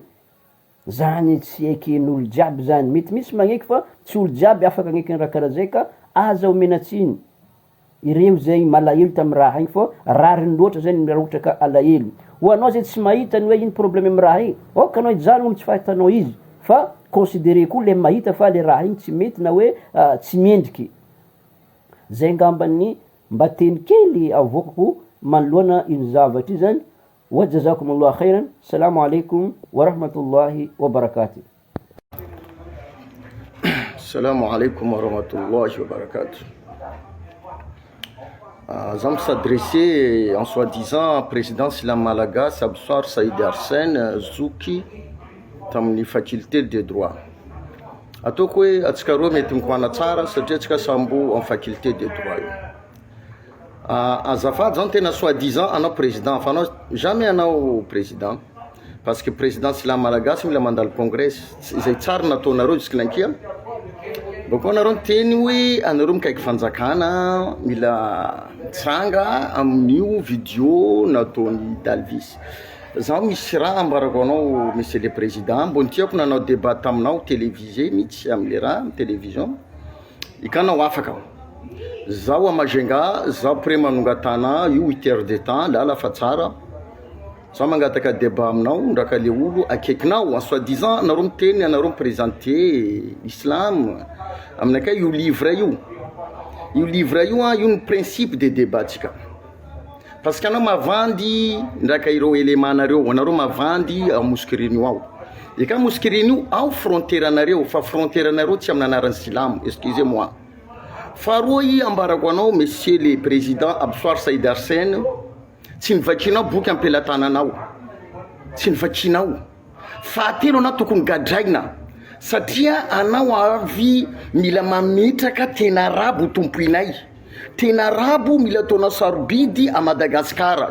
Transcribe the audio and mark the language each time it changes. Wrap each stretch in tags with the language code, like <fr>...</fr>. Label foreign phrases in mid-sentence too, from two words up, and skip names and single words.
<mg>Zany tsy eken'olo jiaby zany, mety misy magneky fa tsy olo jiaby afaka agneky ny raha karaha zay, ka aza omenatsiny ireo zay malahelo tamy raha igny, fa rariny loatra zany raha ohatra ka alahelo. Ho anao zay tsy mahita ny hoe ino problème amin'ny raha igny, oka anao hijanogno tsy fahitanao izy, fa considéré koa le mahita fa le raha igny tsy mety na hoe tsy mendriky. Zay ngambany mba teny kely avokako manoloana iny zavatra io zany.</mg> <ar>وجزاكم الله خيرا. السلام عليكم ورحمة الله وبركاته. السلام عليكم ورحمة الله وبركاته.</ar> <fr>J'aime s'adresser en soi-disant président Islam Malagasy Absoir Saïd Arsène Zouki tamin'ny faculté de droit.</fr> <mg>Ataoko hoe atsika roa mety mikoana tsara satria atsika sambo amin'ny</mg> <fr>faculté de droit</fr> <mg>io. Azafady zany tena soi-disant anao président, fa anao jamais anao président,</mg> <fr>parce que président</fr> <mg>Islam Malagasy mila mandalo congrès, izay tsara nataonareo jusqu'lankia. Bako anareo teny hoe anareo mikaiky fanjakana mila tsanga amin'io video nataony Dalvis. zaho misy raha ambarako anao</mg> <fr>monsieur le président,</fr> <mg>mbo tiako nanao débat taminao télévisé mihitsy am'le raha am télévision ikanao afaka zaho Majunga, zaho pré manongatana io</mg> <fr>8 heures de temps</fr> <mg>lala fa tsara zaho mangataka débat aminao ndraka le olo akaikinao</mg> <fr>en soi-disant</fr> <mg>anareo miteny anareo miprésenter l'islam aminakay io livre io io ny</mg> <fr>principe de débat</fr> <mg>tsika</mg> <fr>parce que</fr> <mg>anao mavandy ndraka ireo élément nareo anareo mavandy a moskiriny ao eka moskiriny io ao frontière anareo fa frontière anareo tsy amin'ny anaran'ny silamo,</mg> <fr>excusez moi.</fr> <mg>Faharoa i ambarako anao</mg> <fr>monsieur le président</fr> <mg>Absoir Saïd Arsène, tsy nivakinao boky ampelatananao, tsy nivakinao. Fahatelo anao tokony gadraina satria anao avy mila mametraka tena arabo tompoinay, tena arabo mila taona sarobidy a Madagasikara.</mg>